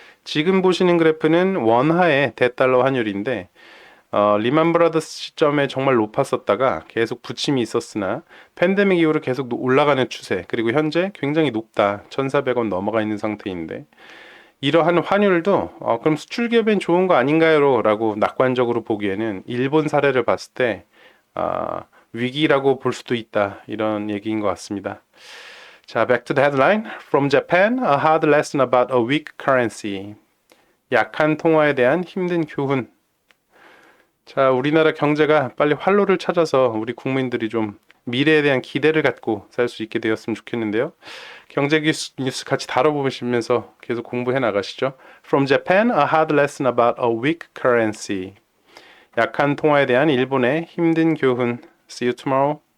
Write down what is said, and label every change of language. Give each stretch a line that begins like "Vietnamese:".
Korean: 지금 보시는 그래프는 원화의 대달러 환율인데 리만 브라더스 시점에 정말 높았었다가 계속 부침이 있었으나 팬데믹 이후로 계속 올라가는 추세 그리고 현재 굉장히 높다 1,400원 넘어가 있는 상태인데 이러한 환율도 그럼 수출 기업엔 좋은 거 아닌가요? 라고 낙관적으로 보기에는 일본 사례를 봤을 때 위기라고 볼 수도 있다 이런 얘기인 것 같습니다.
English: 자, back to the headline. From Japan, a hard lesson about a weak currency.
Korean: 약한 통화에 대한 힘든 교훈. 자, 우리나라 경제가 빨리 활로를 찾아서 우리 국민들이 좀 미래에 대한 기대를 갖고 살 수 있게 되었으면 좋겠는데요. 경제 뉴스 같이 다뤄보시면서 계속 공부해 나가시죠.
English: From Japan, a hard lesson about a weak currency.
Korean: 약한 통화에 대한 일본의 힘든 교훈.
English: See you tomorrow.